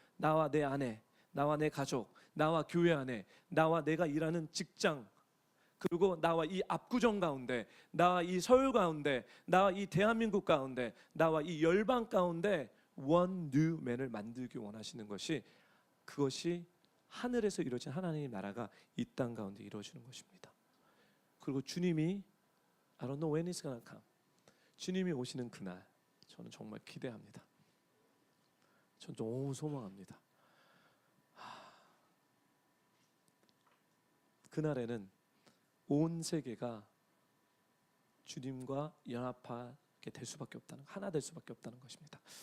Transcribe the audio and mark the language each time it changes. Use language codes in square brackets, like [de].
[ko] 나와 내 아내, 나와 내 가족, 나와 교회 안에, 나와 내가 일하는 직장, 그리고 나와 이 압구정 가운데, 나와 이 서울 가운데, 나와 이 대한민국 가운데, 나와 이 열방 가운데 [en] one new man [ko] 을 만들기 원하시는 것이 그것이 하늘에서 이루어진 하나님의 나라가 이 땅 가운데 이루어지는 것입니다. 그리고 주님이 [en] I don't know when it's gonna come. [ko] 주님이 오시는 그날 저는 정말 기대합니다. 전 너무 소망합니다. 그날에는 온 세계가 주님과 연합하게 될 수밖에 없다는, 하나 될 수밖에 없다는 것입니다.